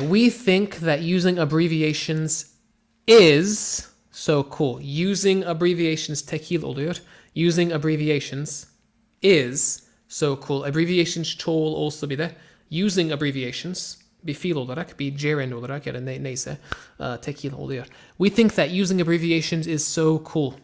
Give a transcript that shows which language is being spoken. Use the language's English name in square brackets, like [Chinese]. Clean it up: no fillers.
[English] We think that using abbreviations is so cool. Using abbreviations [Turkish] tekil oluyor. [English] Using abbreviations is so cool. [Turkish] Abbreviations çoğul olsa bile [English] using abbreviations [Turkish] bir fiil olarak, bir gerund olarak ya da neyse tekil oluyor. [English] We think that using abbreviations is so cool.